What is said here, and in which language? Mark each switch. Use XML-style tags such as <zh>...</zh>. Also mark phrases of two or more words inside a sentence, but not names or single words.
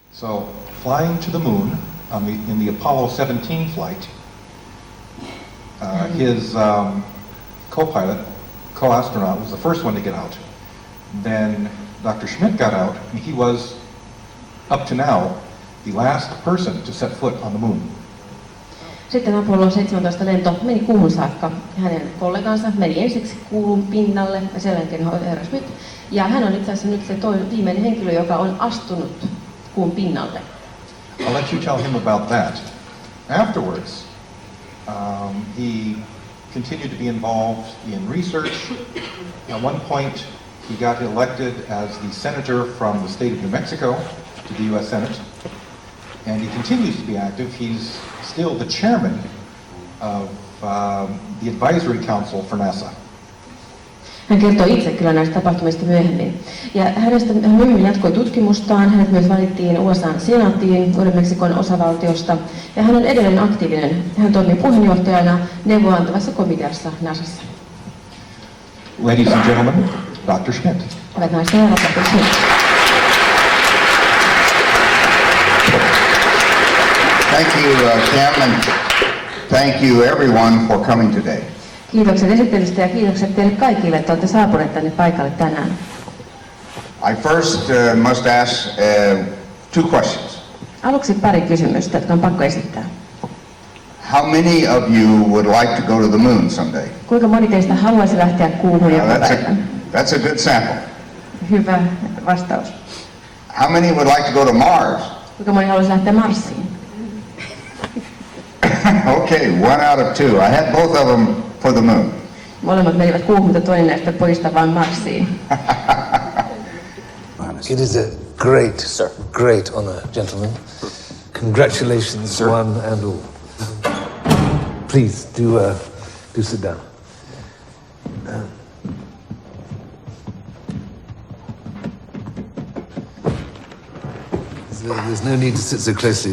<en>So, flying to the moon in the Apollo 17 flight, his co-pilot, co-astronaut, was the first one to get out. Then Dr. Schmitt got out, and he was, up to now, the last person to set foot on the moon.</en> <fi>Sitten Apollo 17 lento meni kuuhun saakka. Hänen kollegansa meni ensiksi kuun pinnalle ja sen jälkeen herra Schmitt. Ja hän on itse asiassa nyt se viimeinen henkilö, joka on astunut kuun pinnalle.</fi> <en>I'll let you tell him about that. Afterwards, he continued to be involved in research. At one point, he got elected as the senator from the state of New Mexico to the U.S. Senate. And he continues to be active. He's still the chairman of the advisory council for NASA.</en> <fi>Hän kertoo itse kyllä näistä tapahtumista myöhemmin. Ja hän myöhemmin jatkoi tutkimustaan. Hänet myös valittiin USA-senaattiin Uuden-Meksikon osavaltiosta. Ja hän on edelleen aktiivinen. Hän toimii puheenjohtajana neuvoantavassa komiteassa NASAssa.</fi> <en>Ladies and gentlemen, Dr. Schmitt.</en> <fi>Hyvät naiset ja herrat, Dr. Schmitt.</fi> <en>Thank you, Kim, and thank you everyone for coming today.</en> <fi>Kiitokset esittelystä ja kiitokset teille kaikille, että olette saapuneet tänne paikalle tänään.</fi> <en>I first must ask two questions.</en> <fi>Aluksi pari kysymystä, jotka on pakko esittää.</fi> <en>How many of you would like to go to the moon someday?</en> <fi>Kuinka moni teistä haluaisi lähteä kuuhun joku päivä?</fi> <en>That's a good sample.</en> <fi>Hyvä vastaus.</fi> <en>How many would like to go to Mars?</en> <fi>Kuinka moni haluaisi lähteä Marsiin?</fi> <en>Okay, 1 out of 2. I had both of them for the moon.</en> <fi>Molemmat menivät kuuhun, mutta toinen näistä pojista vaan Marsiin.</fi> <en>It is a great honor, gentlemen. Congratulations, sir. One and all. Please do sit down. There's no need to sit so closely.</en>